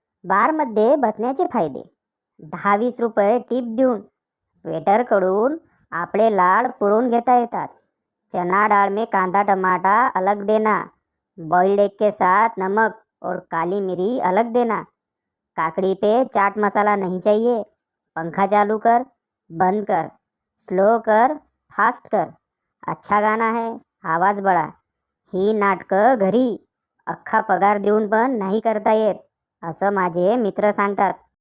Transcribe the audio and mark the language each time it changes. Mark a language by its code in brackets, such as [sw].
[mr] बारमध्ये बसण्याचे फायदे. 10-20 रुपये टिप देऊन वेटरकडून आपले लाड पुरवून घेता येतात. [hi] चना दाल में कांदा टमाटा अलग देना, बॉइल्ड एग के साथ नमक और काली मिरी अलग देना. काकड़ी पे चाट मसाला नहीं चाहिए. पंखा चालू कर, बंद कर, स्लो कर, फास्ट कर. अच्छा गाना है, आवाज बडा. [mr] ही नाटकं घरी अख्खा पगार देऊन पण नाही करता येत, असं माझे मित्र सांगतात.